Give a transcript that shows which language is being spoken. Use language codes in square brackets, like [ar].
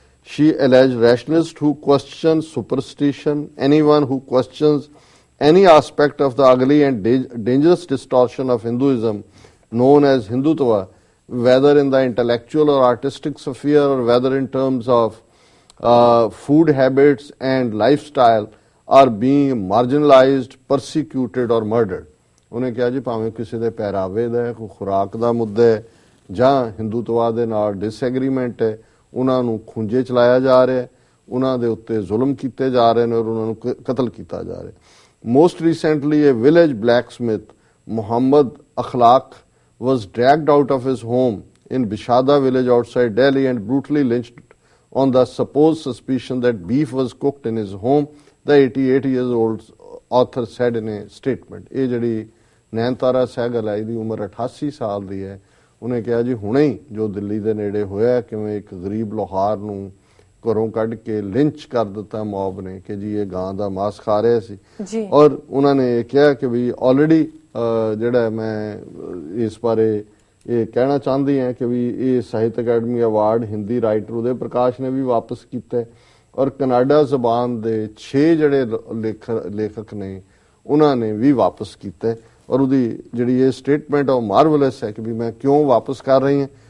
[en] She alleged rationalists who question superstition, anyone who questions any aspect of the ugly and dangerous distortion of Hinduism known as Hindutva, whether in the intellectual or artistic sphere or whether in terms of food habits and lifestyle, are being marginalized, persecuted or murdered। [pa] ਉਹਨੇ ਕਿਹਾ ਜੀ ਭਾਵੇਂ ਕਿਸੇ ਦੇ ਪਹਿਰਾਵੇ ਦਾ, ਕੋਈ ਖੁਰਾਕ ਦਾ ਮੁੱਦਾ ਹੈ ਜਾਂ ਹਿੰਦੂਤਵਾ ਦੇ ਨਾਲ ਡਿਸਐਗਰੀਮੈਂਟ ਹੈ, ਉਹਨਾਂ ਨੂੰ ਖੂੰਜੇ ਚਲਾਇਆ ਜਾ ਰਿਹਾ ਹੈ, ਉਹਨਾਂ ਦੇ ਉੱਤੇ ਜ਼ੁਲਮ ਕੀਤੇ ਜਾ ਰਹੇ ਨੇ ਔਰ ਉਹਨਾਂ ਨੂੰ ਕਤਲ ਕੀਤਾ ਜਾ ਰਿਹਾ। [en] most recently ਇਹ village blacksmith [pa] Muhammad [en] Akhlaq was dragged out of his home in Bishada village outside Delhi and brutally lynched on the supposed suspicion that beef was cooked in his home, the 88 years old author said in a statement. [pa] ਇਹ ਜਿਹੜੀ ਨੈਨਤਾਰਾ ਸਹਿਗਲ ਹੈ, ਇਹਦੀ ਉਮਰ 88 ਸਾਲ ਦੀ ਹੈ। ਉਹਨੇ ਕਿਹਾ ਜੀ ਹੁਣੇ ਹੀ ਜੋ ਦਿੱਲੀ ਦੇ ਨੇੜੇ ਹੋਇਆ, ਕਿਵੇਂ ਇੱਕ ਗਰੀਬ ਲੋਹਾਰ ਨੂੰ ਘਰੋਂ ਕੱਢ ਕੇ ਲਿੰਚ ਕਰ ਦਿੱਤਾ ਮੌਬ ਨੇ ਕਿ ਜੀ ਇਹ ਗਾਂ ਦਾ ਮਾਸ ਖਾ ਰਿਹਾ ਸੀ। ਔਰ ਉਹਨਾਂ ਨੇ ਇਹ ਕਿਹਾ ਕਿ ਵੀ ਆਲਰੇਡੀ ਜਿਹੜਾ ਮੈਂ ਇਸ ਬਾਰੇ ਇਹ ਕਹਿਣਾ ਚਾਹੁੰਦੀ ਹਾਂ ਕਿ ਵੀ ਇਹ ਸਾਹਿਤ ਅਕੈਡਮੀ ਅਵਾਰਡ ਹਿੰਦੀ ਰਾਈਟਰ ਉਦੈ ਪ੍ਰਕਾਸ਼ ਨੇ ਵੀ ਵਾਪਸ ਕੀਤਾ ਔਰ ਕਨਾਡਾ ਜ਼ਬਾਨ ਦੇ 6 ਜਿਹੜੇ ਲੇਖਕ ਨੇ ਉਹਨਾਂ ਨੇ ਵੀ ਵਾਪਸ ਕੀਤਾ ਔਰ ਉਹਦੀ ਜਿਹੜੀ ਇਹ ਸਟੇਟਮੈਂਟ ਉਹ ਮਾਰਵਲਸ ਹੈ ਕਿ ਵੀ ਮੈਂ ਕਿਉਂ ਵਾਪਸ ਕਰ ਰਹੀ ਹਾਂ।